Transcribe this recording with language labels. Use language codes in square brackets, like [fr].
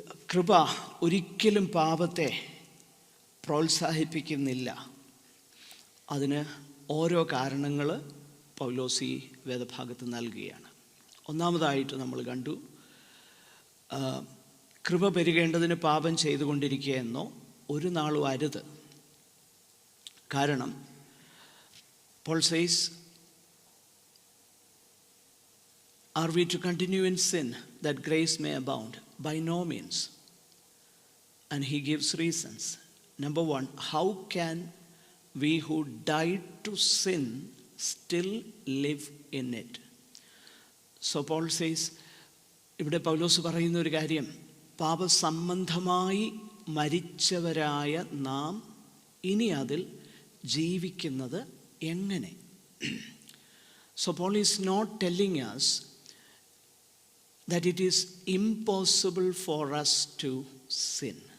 [ml] കൃപ ഒരിക്കലും പാപത്തെ പ്രോത്സാഹിപ്പിക്കുന്നില്ല. അതിന് ഓരോ കാരണങ്ങൾ പൗലോസ് ഈ വേദഭാഗത്ത് നൽകുകയാണ്. ഒന്നാമതായിട്ട് നമ്മൾ കണ്ടു, കൃപ പെരുകേണ്ടതിന് പാപം ചെയ്തുകൊണ്ടിരിക്കുക എന്നോ ഒരു നാളും അരുത്. കാരണം [en] Paul says, are we to continue in sin that grace may abound? By no means. And he gives reasons. Number 1, how can we who died to sin still live in it? So Paul says, [ml] ഇവിടെ പൗലോസ് പറയുന്ന ഒരു കാര്യം, പാപസംബന്ധമായി മരിച്ചവരായ നാം ഇനി അതിൽ ജീവിക്കുന്നത് എങ്ങനെ? [en] So Paul is not telling us that it is impossible for us to sin.